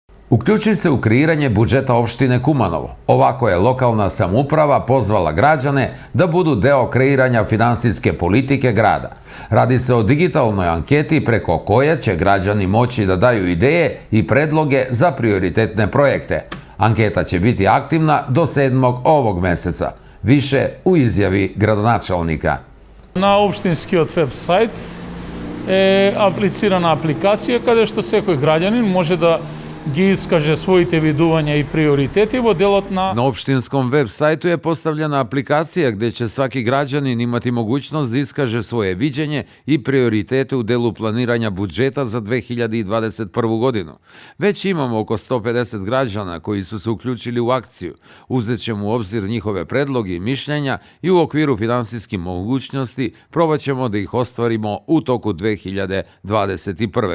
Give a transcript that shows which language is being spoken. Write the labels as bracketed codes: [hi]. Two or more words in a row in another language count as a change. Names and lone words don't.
[sr] Uključi se u kreiranje budžeta opštine Kumanovo. Ovako je lokalna samouprava pozvala građane da budu deo kreiranja finansijske politike grada. Radi se o digitalnoj anketi preko koje će građani moći da daju ideje i predloge za prioritetne projekte. Anketa će biti aktivna do 7. ovog meseca. Više u izjavi gradonačelnika. [mk] Na opštinskiот веб сайт е аплицирана апликација каде што секој граѓанин може да ги искаже своите видувања и приоритети во делот на... [sr] Na opštinskom web sajtu je postavljena aplikacija gde će svaki građanin imati mogućnost da iskaže svoje viđenje i prioritete u delu planiranja budžeta za 2021. godinu. Već imamo oko 150 građana koji su se uključili u akciju. Uzet ćemo u obzir njihove predloge i mišljenja i u okviru finansijskih mogućnosti probat ćemo da ih ostvarimo u toku 2021.